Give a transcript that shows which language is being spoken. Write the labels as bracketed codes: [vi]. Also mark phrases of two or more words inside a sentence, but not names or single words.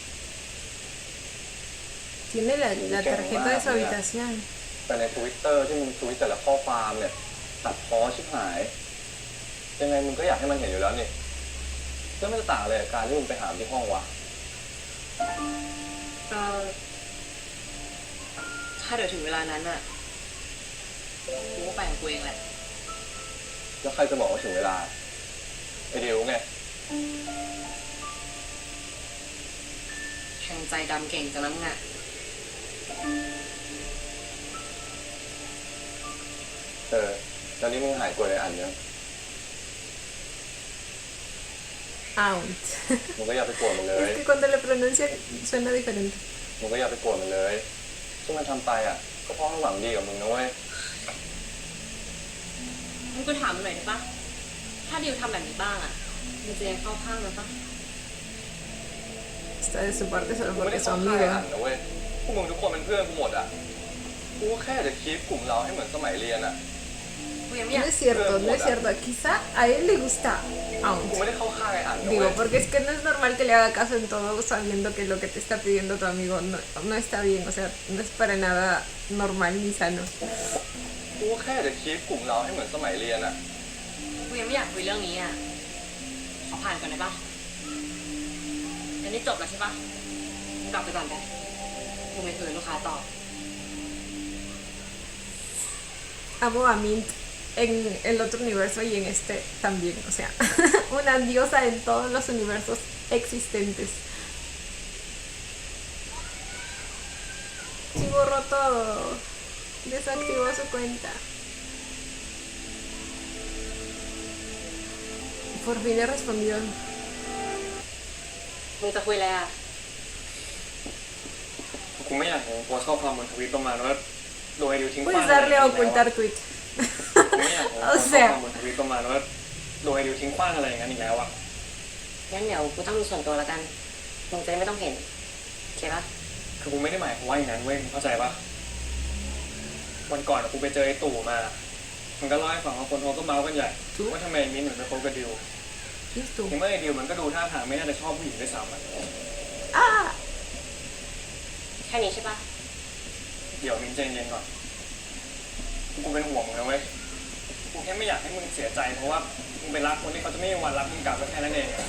[es] Tiene la tarjeta de su habitación. [th] แต่ใน Twitter ที่มึงทวิตแต่ละข้อความเนี่ย ตัดพ้อชิบหาย ยังไงมึงก็อยากให้มันเห็นอยู่แล้วนี่แล้วมันจะต่างอะไรกับการที่มึงไปหาที่ห้องวะ ก็ถ้าเดี๋ยวถึงเวลานั้นอ่ะ กูก็ไปของกูเองแหละ แล้วใครจะบอกว่าถึงเวลาไอดิวไง แข่งใจดำเก่งจังนะมึงอ่ะ แล้วนี่มึงหายกลัวในอันยัง Out. มึงก็อย่าไปกลัวมันเลย [es] Es que cuando le pronuncian suena diferente. [th] มึงก็อย่าไปกลัวมันเลยที่มันทำไปอ่ะ ก็เพราะมันหวังดีกับมึงนะเว้ย มึงก็ถามมันหน่อยได้ปะถ้าดิวทำแบบนี้บ้างอ่ะมึงจะยังเข้าข้างมันปะ [es] Está de su parte solo [th] กูไม่ [es] porque [th] ได้ [es] es [th] เข้า [es] su [th] ข้างไอ้อั [es] amigo. [th] นนะเว้ย พวกมึงทุกคนเป็นเพื่อนกูหมดอ่ะ กูก็แค่จะคีปกลุ่มเราให้เหมือนสมัยเรียนอ่ะ กูยังไม่อยาก [es] No es cierto, no es cierto. Quizá a él le gusta [th] กู Out. ไม่ได้เข้าข้างไอ้อันนะเว้ [es] Digo, [th] ย [es] porque es que no es normal que le haga caso en todo sabiendo que lo que te está pidiendo tu amigo no está bien. O sea, no es para nada normal ni sano. [th] กูก็แค่จะคีปกลุ่มเราให้เหมือนสมัยเรียนอ่ะ กูยังไม่อยากคุยเรื่องนี้อ่ะ ขอผ่านก่อนได้ปะอันนี้จบแล้วใช่ปะมึงกลับไปก่อนไปกูไม่คุยกับลูกค้าต่อ [es] Amo a Mint en el otro universo y en este también. O sea, una diosa en todos los universos existentes. Sí, borró todo. Desactivó su cuenta. Por fin le respondió. [th] มึงจะคุยอะไรอ่ะ กูไม่อยากเห็นโพสต์ข้อความบนทวิตประมาณว่าโดยดิวทิ้งขว้าง [es] Puedes darle a ocultar tweet. [th] กูไม่อยากเห็นโพ [es] O [th] สต์ข้อความ [es] sea, [th] บนทวิตประมาณว่าโดยดิวทิ้งขว้างอะไรอย่างนั้นอีกแล้วอ่ะ งั้นเดี๋ยวกูต้องมีส่วนตัวแล้วกัน มึงจะได้ไม่ต้องเห็นโอเคปะ คือกูไม่ได้หมายความว่าอย่างนั้นเว้ยเข้าใจปะวันก่อนอะกูไปเจอไอ้ตู่มา มันก็เล่าให้ฟังว่าคนเขาก็เมาส์กันใหญ่ว่าทำไมมิ้นท์ถึงไปคบกับดิว [es] ¿quién es tú? [th] ในเมื่อไอ้ดิวมันก็ดูท่าทางไม่น่าจะชอบผู้หญิงด้วยซ้ำอะ ¡Ah! แค่นี้ใช่ปะ เดี๋ยวมิ้นท์ใจเย็นก่อนกูเป็นห่วงมึงนะเว้ยกูแค่ไม่อยากให้มึงเสียใจเพราะว่ามึงไปรักคนที่เขาจะไม่มีวันรักมึงกลับก็แค่นั้นเอง